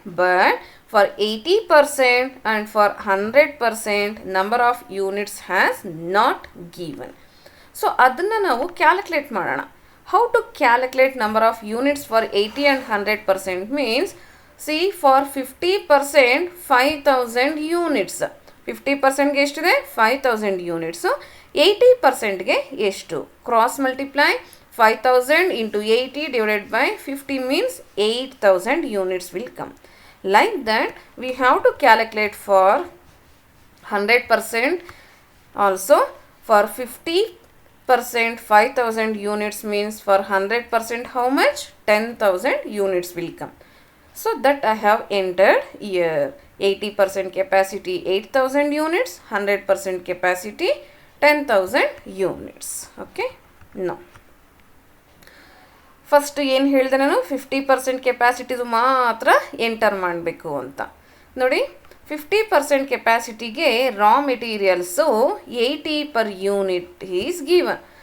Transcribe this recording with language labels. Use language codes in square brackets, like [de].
[en] But for 80% and for 100% number of units has not given. [kn] So ಅದನ್ನು ನಾವು calculate ಮಾಡೋಣ. [en] How to calculate number of units for 80 and 100% means, see for 50% 5000 units. [kn] 50%ಗೆ ಎಷ್ಟಿದೆ? 5000 units. 80%ಗೆ ಎಷ್ಟು? [en] Cross multiply 5000 into 80 divided by 50 means 8000 units will come. Like that we have to calculate for 100% also. For 50% 5000 units means for 100% how much? 10,000 units will come. So that I have entered here. 80% capacity 8000 units, 100% capacity 10,000 units. [kn] Okay, now first ಏನು ಹೇಳಿದೆ ನಾನು, 50% ಕೆಪಾಸಿಟಿದು ಮಾತ್ರ enter ಮಾಡಬೇಕು ಅಂತ. ನೋಡಿ, 50% ಕೆಪಾಸಿಟಿಗೆ ರಾ materials 80 per unit is given.